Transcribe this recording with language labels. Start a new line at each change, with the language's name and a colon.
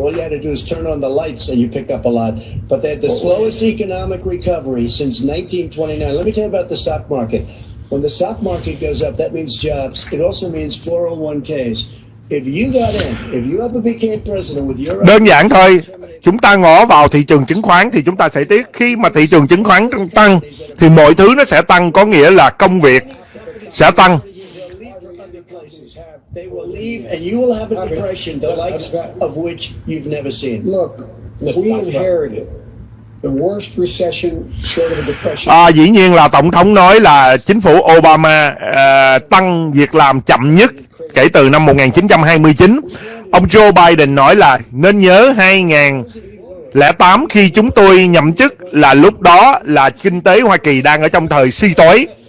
English: All you had to do is turn on the lights and you pick up a lot. But they had the slowest economic recovery since 1929. Let me tell you about the stock market. When the stock market goes up, that means jobs. It also means 401ks. If you got in, if you ever became president with your...
Vietnamese: Đơn giản thôi, chúng ta ngó vào thị trường chứng khoán thì chúng ta sẽ tiếc. Khi mà thị trường chứng khoán tăng thì mọi thứ nó sẽ tăng, có nghĩa là công việc sẽ tăng.
English: They will leave and you will have a depression the likes of which you've never seen. Look, we inherited the worst recession short of a depression.
Vietnamese: Dĩ nhiên là Tổng thống nói là chính phủ Obama tăng việc làm chậm nhất kể từ năm 1929. Ông Joe Biden nói là nên nhớ 2008 khi chúng tôi nhậm chức là lúc đó là kinh tế Hoa Kỳ đang ở trong thời suy thoái.